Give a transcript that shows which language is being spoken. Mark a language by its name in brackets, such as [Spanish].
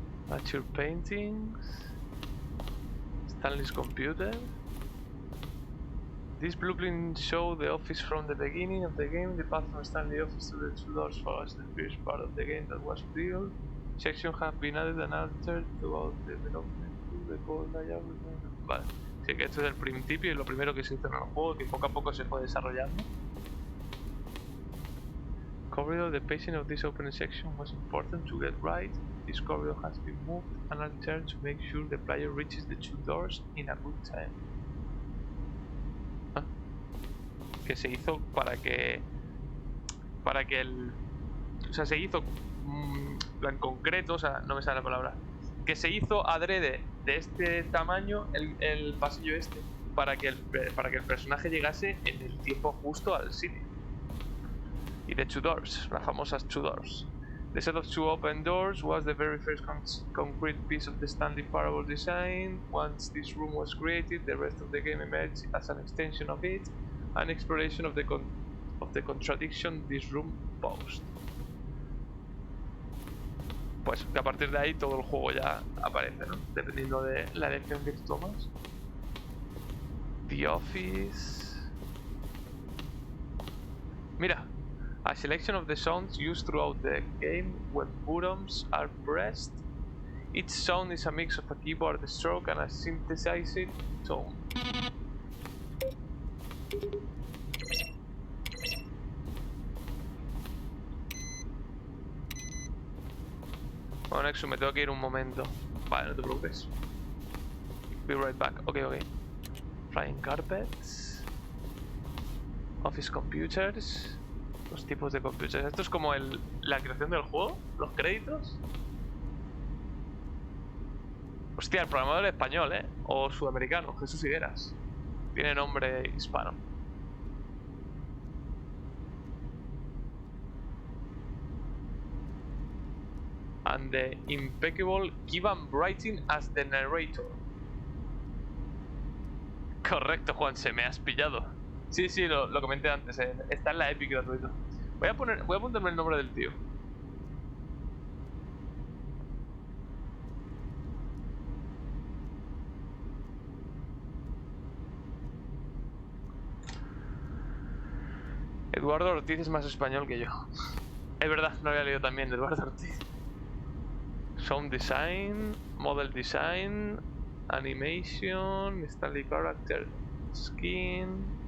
[English] At your paintings. Stanley's computer. This blueprint shows the office from the beginning of the game. The path from Stanley's office to the two doors follows the first part of the game that was built. Sections have been added and altered throughout the development to the code layout. [Spanish] Vale, sí que esto es el principio y lo primero que se hizo en el juego, que poco a poco se fue desarrollando. [English] Corridor, the pacing of this opening section was important to get right. This corridor has been moved and altered to make sure the player reaches the two doors in a good time. [Spanish] Que se hizo para que el, o sea, se hizo en concreto, o sea, no me sale la palabra, que se hizo adrede de este tamaño el pasillo este para que el personaje llegase en el tiempo justo al sitio. [English] Y the two doors, [Spanish] las famosas [English] two doors. The set of two open doors was the very first concrete piece of the Stanley Parable design. Once this room was created, the rest of the game emerged as an extension of it. An exploration of the contradiction this room posed. [Spanish] Pues que a partir de ahí todo el juego ya aparece, ¿no? Dependiendo de la elección que tú tomas. [English] The Office. Mira, a selection of the sounds used throughout the game when buttons are pressed. Each sound is a mix of a keyboard stroke and a synthesized tone. [Spanish] Bueno, Nexus, me tengo que ir un momento. Vale, no te preocupes. [English] Be right back. [Spanish] Ok. [English] Flying carpets. Office computers. [Spanish] Los tipos de computers. Esto es como la creación del juego, los créditos. Hostia, el programador es español, ¿eh? O sudamericano, Jesús Higueras. Tiene nombre hispano. [English] And the impeccable Givan Brighting as the narrator. [Spanish] Correcto, Juan, se me has pillado. Sí, sí, lo comenté antes. Está en la Epic gratuito. Voy a apuntarme el nombre del tío. Eduardo Ortiz es más español que yo. Es verdad, no había leído también de Eduardo Ortiz. [English] Sound design, model design, animation, Stanley character skin.